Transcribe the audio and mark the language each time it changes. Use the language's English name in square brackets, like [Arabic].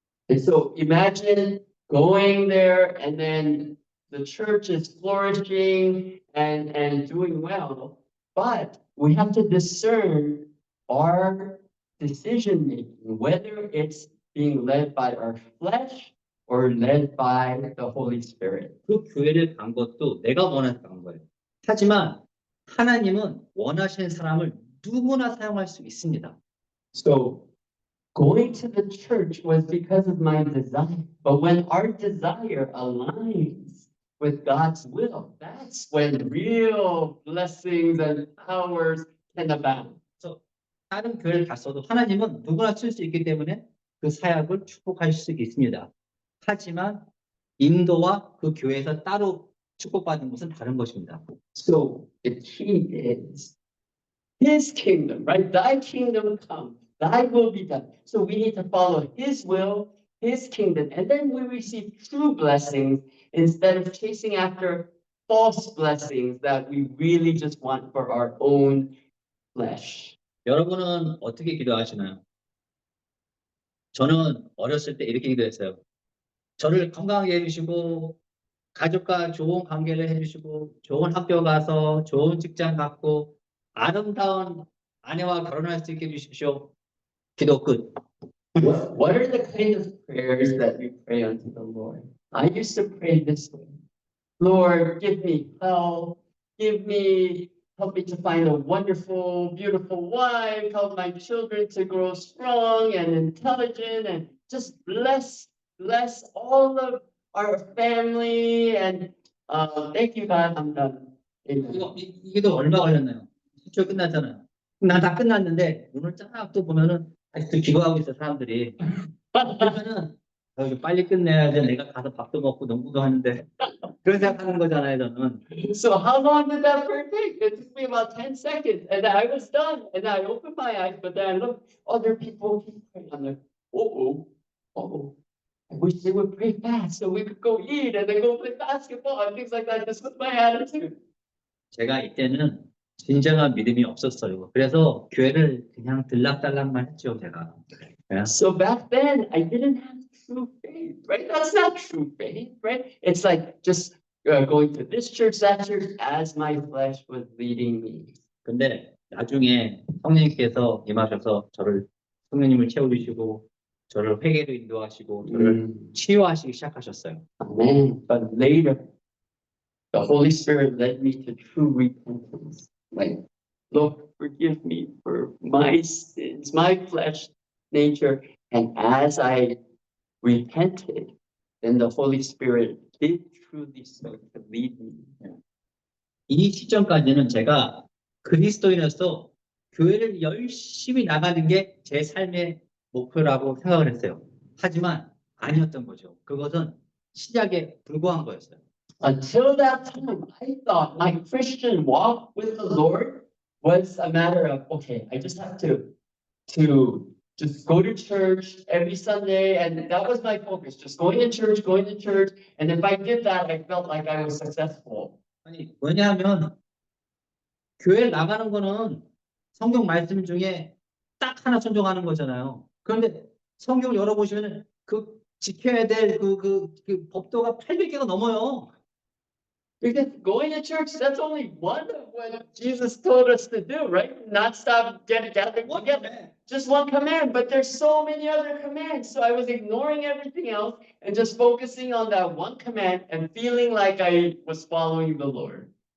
[English] And so imagine going there and then the church is flourishing and doing well, but we have to discern our decision making, whether it's being led by our flesh or led by the Holy Spirit. [Korean] 그 교회를 간 것도 내가 원해서 간 거예요. 하지만 하나님은 원하시는 사람을 누구나 사용할 수 있습니다. [English] So going to the church was because of my desire. But when our desire aligns with God's will, that's when real blessings and powers can abound. [Korean] 다른 교회를 갔어도 하나님은 누구나 쓸 수 있기 때문에 그 사역을 축복하실 수 있습니다. 하지만 인도와 그 교회에서 따로 축복받는 것은 다른 것입니다. [English] So the key is His kingdom, right? Thy kingdom come, thy will be done. So we need to follow His will, His kingdom, and then we receive true blessings instead of chasing after false blessings that we really just want for our own flesh. [Korean] 여러분은 어떻게 기도하시나요? 저는 어렸을 때 이렇게 기도했어요. 저를 건강하게 해주시고 가족과 좋은 관계를 해주시고 좋은 학교 가서 좋은 직장 갖고 아름다운 아내와 결혼할 수 있게 해주십시오. 기도 끝. [English] What are the kind of prayers that we pray unto the Lord? I used to pray this way. Lord, give me health, help me to find a wonderful, beautiful wife, help my children to grow strong and intelligent, and just bless all of our family. And thank you, God. I'm done. Amen. [Korean] 이게도 얼마 걸렸나요? 수초 끝났잖아요. 나 다 끝났는데 오늘 쫙 또 보면은 아직도 기도하고 있어 사람들이. 그러면은 이거 빨리 끝내야지 내가 가서 밥도 먹고 농구도 하는데 그런 생각하는 거잖아요 저는. [English] So how long did that prayer take? It took me about 10 seconds, and I was done. And I opened my eyes, but then I looked, other people keep praying. I'm like, uh-oh. I wish they would pray fast so we could go eat and then go play basketball and things like that. This was my attitude. [Korean] 제가 이때는 진정한 믿음이 없었어요. 그래서 교회를 그냥 들락달락만 했죠 제가. [English] So back then, I didn't have true faith, right? That's not true faith, right? It's like just going to this church, that church, as my flesh was leading me. [Korean] 근데 나중에 성령님께서 임하셔서 저를 성령님을 채워주시고 저를 회개로 인도하시고 저를 치유하시기 시작하셨어요. [English] Amen. But later, the Holy Spirit led me to true repentance. Like, Lord, forgive me for my sins, my flesh nature. And as I repented, then the Holy Spirit did truly start to lead me. [Korean] 이 시점까지는 제가 그리스도인으로서 교회를 열심히 나가는 게 제 삶의 목표라고 생각을 했어요. 하지만 아니었던 거죠. 그것은 시작에 불과한 거였어요. [English] Until that time, I thought my Christian walk with the Lord was a matter of, okay, I just have to just go to church every Sunday, and that was my focus, just going to church, and if I did that, I felt like I was successful. [Korean] 아니, 왜냐하면 교회 나가는 거는 성경 말씀 중에 딱 하나 순종하는 거잖아요. 그런데 성경 열어보시면 그 지켜야 될 그 법도가 800개가 넘어요. [English] Because going to church, that's only one of what Jesus told us to do, right? Not stop gathering together. Just one command, but there's so many other commands. So I was ignoring everything else and just focusing on that one command and feeling like I was following the Lord.